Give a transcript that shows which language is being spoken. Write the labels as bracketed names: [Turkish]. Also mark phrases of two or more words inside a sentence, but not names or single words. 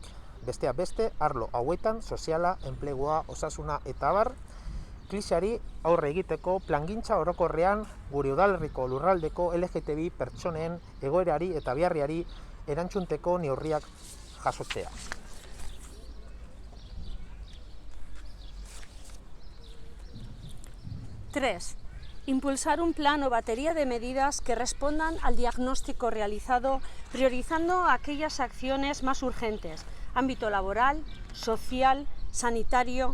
[Basque] Besteak beste, arlo hauetan soziala, enplegua, osasuna eta abar, krisiari aurre egiteko plangintza orokorrean gure udalerriko lurraldeko LGTBI pertsonen egoerari eta beharriari erantzunteko neurriak jasotzea. [Spanish] Tres. Impulsar un plan o batería de medidas que respondan al diagnóstico realizado, priorizando aquellas acciones más urgentes, ámbito laboral, social, sanitario.